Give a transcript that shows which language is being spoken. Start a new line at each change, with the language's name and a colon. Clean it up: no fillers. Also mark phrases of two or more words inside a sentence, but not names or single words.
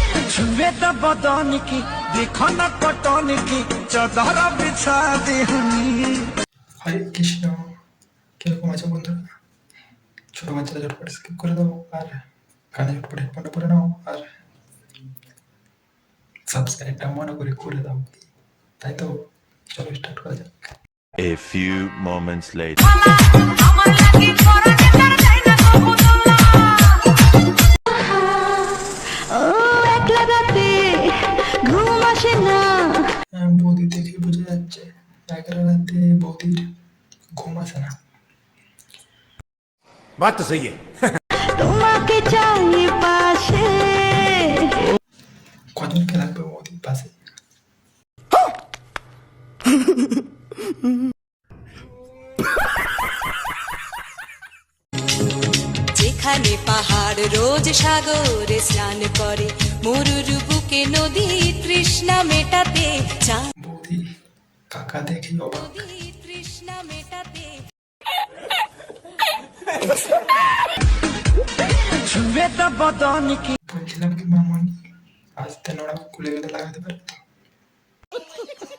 Hindi: छुए तो बदन की देखो न कटन की चादर बिछा दी हनी।
Bangla: হরে কৃষ্ণ। কিরকম আছো বন্ধুরা? ছোট বাচ্চারা ঝটপট স্কিপ করে দাও, আর কানে ঝটপট হেডফোনটা পরে নাও, আর সাবস্ক্রাইবটা মনে করে দাও। তাই তো, চলো স্টার্ট করা যাক।
English: A few moments later.
Bangla: বৌদি দেখে বোঝা যাচ্ছে 11 রাতে বৌদির ঘুম আসে না।
Hindi: बात तो सही है।
Bangla: তোমাকে চাই পাশে। কজনকে লাগবে বৌদির পাশে? যেখানে পাহাড় রোজ সাগরে স্নান করে, মরুর বুকে নদী তৃষ্ণা মেটাতে চান। বৌদি কাকা দেখে অবাক। তৃষ্ণা মেটাতে
Hindi: छुए तो बदन की
Bangla: বলছিলাম কি মামনি, আসতে নোড়া খুলে গেলে লাগাতে পারবে তো?